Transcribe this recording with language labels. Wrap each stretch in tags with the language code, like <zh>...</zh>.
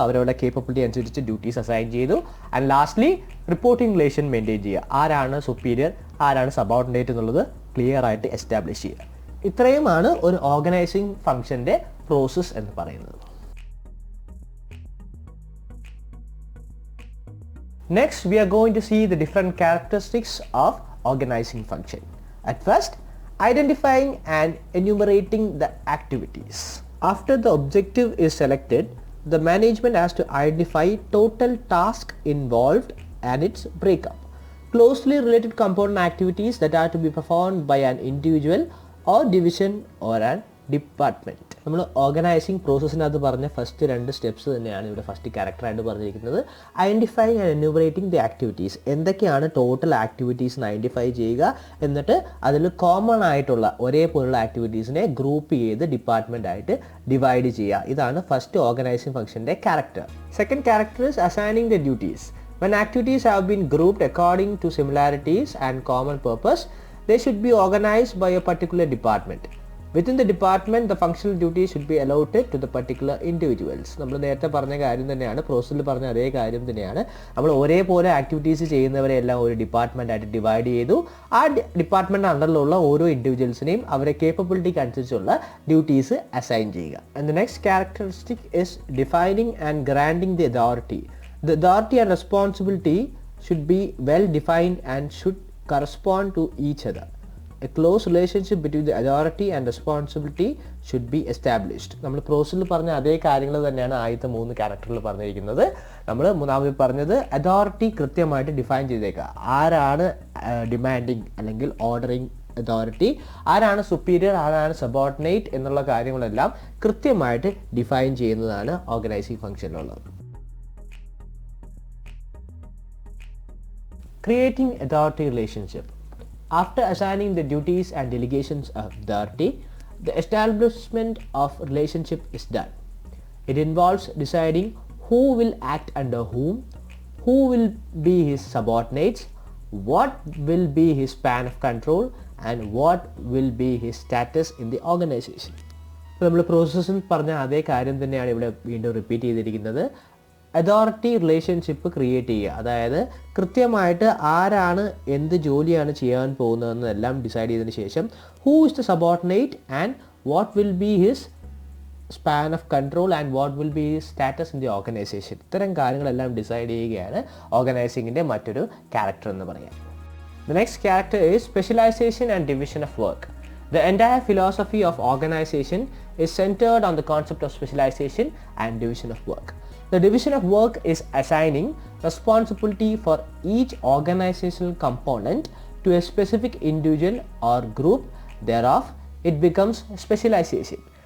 <ml>അവരവരുടെ കേപ്പബിലിറ്റി അനുസരിച്ച് duties assign ചെയ്തു.</ml> <en>and lastly</en> <ml>reporting relation maintain ചെയ്യുക. ആരാണ് സുപ്പീരിയർ ആരാണ് സബോർഡിനേറ്റ് എന്നുള്ളത് ക്ലിയർ ആയിട്ട് എസ്റ്റാബ്ലിഷ് ചെയ്യുക. ഇത്രയുമാണ് ഒരു ഓർഗനൈസിങ് ഫംഗ്ഷൻ്റെ പ്രോസസ്സ് എന്ന് പറയുന്നത്.</ml> <en>Next, we are going to see the different characteristics of organizing function. At first, identifying and enumerating the activities. After the objective is selected, the management has to identify total task involved and its breakup. Closely related component activities that are to be performed by an individual or division or an department.</en> <ml>നമ്മൾ organising പ്രോസസ്സിനകത്ത് പറഞ്ഞ first 2 steps തന്നെയാണ് ഇവിടെ first ക്യാരക്ടറായിട്ട് പറഞ്ഞിരിക്കുന്നത്. Identifying and എന്യൂമറേറ്റിംഗ് the activities. എന്തൊക്കെയാണ് total activities എന്ന് identify ചെയ്യുക. എന്നിട്ട് അതിൽ കോമൺ ആയിട്ടുള്ള ഒരേപോലുള്ള ആക്ടിവിറ്റീസിനെ ഗ്രൂപ്പ് ചെയ്ത് ഡിപ്പാർട്ട്മെൻറ്റായിട്ട് ഡിവൈഡ് ചെയ്യുക. ഇതാണ് first organising ഫംഗ്ഷൻ്റെ character.</ml> <en>Second character is assigning the duties. When activities have been grouped according to similarities and common purpose, they should be organized by a particular department. Within the department, the functional duties should be allotted to the particular individuals.</en> <ml>നമ്മൾ നേരത്തെ പറഞ്ഞ കാര്യം തന്നെയാണ്, പ്രോസസ്സിൽ പറഞ്ഞ അതേ കാര്യം തന്നെയാണ്. നമ്മൾ ഒരേപോലെ ആക്ടിവിറ്റീസ് ചെയ്യുന്നവരെ എല്ലാം ഒരു ഡിപ്പാർട്ട്മെൻ്റ് ആയിട്ട് ഡിവൈഡ് ചെയ്തു. ആ ഡിപ്പാർട്ട്മെൻറ്റ് അണ്ടറിലുള്ള ഓരോ ഇൻഡിവിജ്വൽസിനെയും അവരുടെ കേപ്പബിലിറ്റിക്ക് അനുസരിച്ചുള്ള ഡ്യൂട്ടീസ് അസൈൻ ചെയ്യുക.</ml> <en>And the next characteristic is defining and granting the authority. The authority and responsibility should be well defined and should correspond to each other. A close relationship between the authority and responsibility should be established.</en> <ml>നമ്മൾ പ്രോസസ്സിൽ പറഞ്ഞ അതേ കാര്യങ്ങൾ തന്നെയാണ് ആദ്യത്തെ 3 ക്യാരക്ടറിൽ പറഞ്ഞിരിക്കുന്നത്. നമ്മൾ മൂന്നാമത് പറഞ്ഞത് അതോറിറ്റി കൃത്യമായിട്ട് ഡിഫൈൻ ചെയ്തേക്കുക. ആരാണ് ഡിമാൻഡിങ് അല്ലെങ്കിൽ ഓർഡറിങ് അതോറിറ്റി, ആരാണ് സുപ്പീരിയർ ആരാണ് സബോർഡിനേറ്റ് എന്നുള്ള കാര്യങ്ങളെല്ലാം കൃത്യമായിട്ട് ഡിഫൈൻ ചെയ്യുന്നതാണ് organising ഫംഗ്ഷനിലുള്ളത്.</ml> <en>Creating authority relationship. After assigning the duties and delegations of authority, the establishment of relationship is done. It involves deciding who will act under whom, who will be his subordinates, what will be his span of control, and what will be his status in the organization.</en> <ml>നമ്മൾ പ്രോസസ്സിൽ പറഞ്ഞ അതേ കാര്യം തന്നെയാണ് ഇവിടെ വീണ്ടും repeat ചെയ്തിരിക്കുന്നത്. Authority relationship create ചെയ്യുക. അതായത് കൃത്യമായിട്ട് ആരാണ് എന്ത് ജോലിയാണ് ചെയ്യാൻ പോകുന്നതെന്നെല്ലാം ഡിസൈഡ് ചെയ്തതിന് ശേഷം</ml> <en>Who is the subordinate and what will be his span of control and what will be his status in the organization.</en> <ml>ഇത്തരം കാര്യങ്ങളെല്ലാം ഡിസൈഡ് ചെയ്യുകയാണ് ഓർഗനൈസിങ്ങിൻ്റെ മറ്റൊരു ക്യാരക്ടർ എന്ന് പറയാം.</ml> <en>The next character is specialization and division of work. The entire philosophy of organization is centered on the concept of specialization and division of work. The division of work is assigning responsibility for each organizational component to a specific individual or group. Thereof, it becomes specialization.</en>